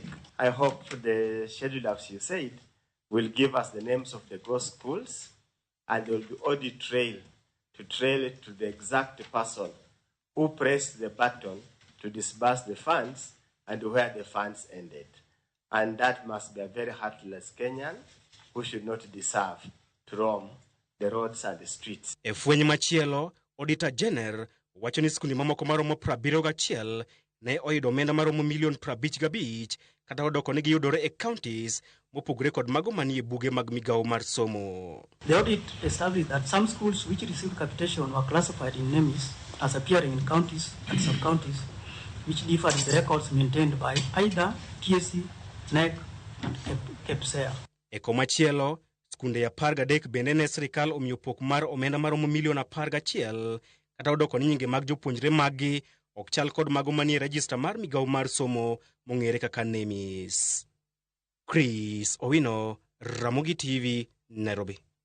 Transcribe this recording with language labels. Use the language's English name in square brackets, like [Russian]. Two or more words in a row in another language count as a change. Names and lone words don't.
[English] I hope the schedule, as you said, will give us the names of the ghost schools, and there will be audit trail to trail it to the exact person who pressed the button to disburse the funds and where the funds ended. And that must be a very heartless Kenyan who should not deserve to roam the roads and the streets. [Luo (Kenya and Tanzania)] E fweny machielo, Auditor General wacho ni skunde mamoko maromo 71 ne oyudo omenda maromo milion 55 kata odoko ne giyudore e counties mopogore kod mago manie buge mag migawo mar somo. [English] The audit established that some schools which received capitation were classified in NEMIS as appearing in counties and sub-counties which differed in the records maintained by either TSC, NEC and KEPSEA. [Luo (Kenya and Tanzania)] E komachielo, skunde 13 bende ne sirkal omiyo pok mar omenda maromo milion 11 kata odoko ni nyinge mag jopuonjre maggi ok chal kod mago manie rejista mar migawo mar somo mong'ere kaka NEMIS. Chris Owino, Ramogi TV, Nairobi.